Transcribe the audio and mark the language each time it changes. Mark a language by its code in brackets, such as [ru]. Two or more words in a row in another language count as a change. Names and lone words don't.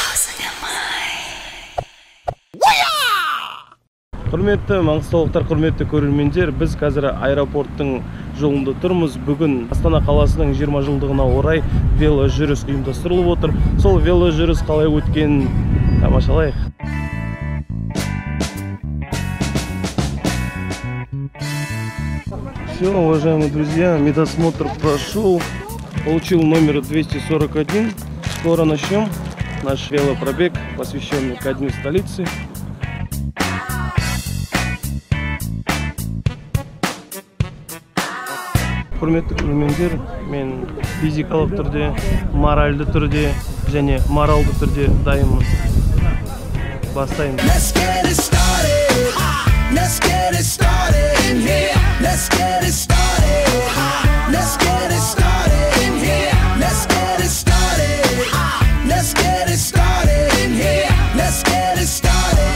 [kk] Құрметті маңғыстаулықтар, құрметті көрермендер, біз қазір аэропорттың жолында тұрмыз. Бүгін Астана қаласының 20 жылдығына орай вело жүріс ұйымдастырылып отыр. Сол вело жүріс қалай өткенін тамашалайық. [ru] Все, уважаемые друзья, медосмотр прошел, получил номер 241. Скоро начнем наш велопробег, посвященный ко дню столицы. [kk] Құрметті көрермендер, мен физикалық түрде, моральды түрде және моралды түрде дайынмын. Бастаймын. [en] Let's get it started in here. Let's get it started. Let's get it started in here. Let's get it started. Let's get it started in here. Let's get it started.